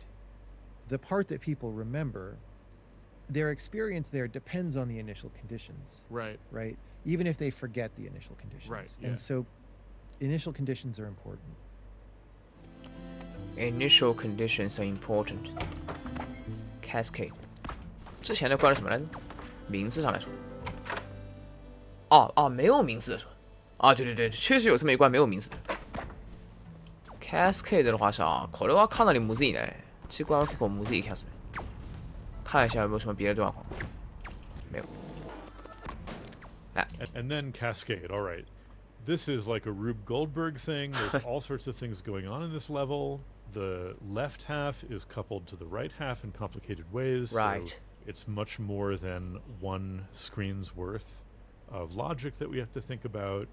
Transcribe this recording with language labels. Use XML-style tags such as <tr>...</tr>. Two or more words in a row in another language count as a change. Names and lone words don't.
<en>The part that people remember, their experience there depends on the initial conditions. Right. Right. Even if they forget the initial conditions. Right. Yeah. And so initial conditions are important. Initial conditions are important. Cascade.</en> <zh>之前的关于什么来着？名字上来说。没有名字的说。对，确实有这么一关没有名字的。Cascade 的话是</zh> <ja>これはかなりむずいね。这关は結構むずい気がする。</ja> <zh>看一下有没有什么别的状况。没有。</zh> <en>And then Cascade, all right. This is like a Rube Goldberg thing. There's all sorts of things going on in this level. The left half is coupled to the right half in complicated ways. Right. So it's much more than one screen's worth of logic that we have to think about.</en>